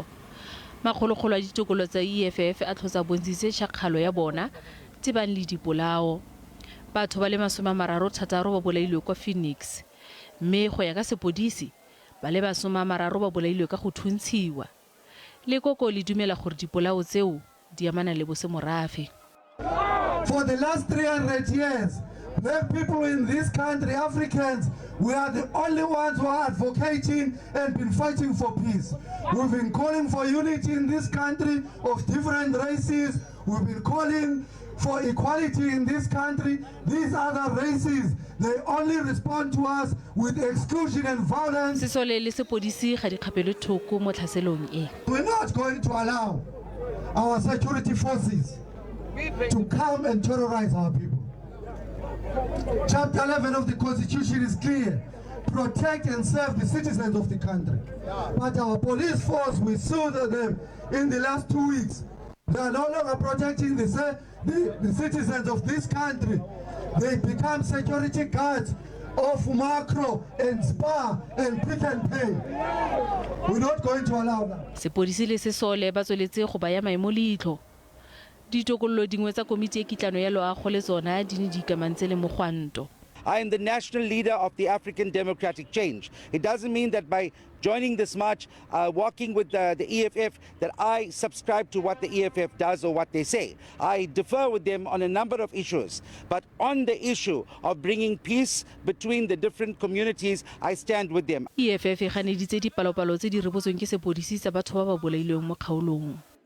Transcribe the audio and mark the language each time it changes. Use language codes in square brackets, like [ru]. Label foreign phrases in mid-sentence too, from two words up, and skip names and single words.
[tn] Makgolokgolo a ditokolo tsa EFF a tlhotsa bontshitse tšhakgalo ya bona tebang le dipolao. Batho ba le 36 ba bolailwe kwa Phoenix, mme go ya ka sepodisi ba le 30 ba bolailwe ka go thuntshiwa. Lekoko le dumela gore dipolao tseo di amana le bosemorafe. [en] For the last 300 years, black people in this country, Africans, we are the only ones who are advocating and been fighting for peace. We've been calling for unity in this country of different races. We've been calling for equality in this country. These other races, they only respond to us with exclusion and violence. Sesole le sepodisi ga di kgapelwe thoko mo tlhaselong e. We're not going to allow our security forces to come and terrorize our people. Chapter 11 of the Constitution is clear. Protect and serve the citizens of the country. But our police force, we saw them in the last 2 weeks. They are no longer protecting the citizens of this country. They become security guards of Macro and Spa and Pick and Pay. We're not going to allow that. [tn] Sepodisi le Sesole ba tsweletse go baya maemo leitlho. Ditokololo dingwe tsa komiti e kitlano ya loago le tsona di ne di ikamantse le mogwanto. [en] I am the national leader of the African Democratic Change. It doesn't mean that by joining this march, walking with the EFF, that I subscribe to what the EFF does or what they say. I differ with them on a number of issues. But on the issue of bringing peace between the different communities, I stand with them. [tn] EFF e ganeditse dipalopalo tse di rebotsweng ke sepodisi sa batho ba ba bolailweng mo kgaolong.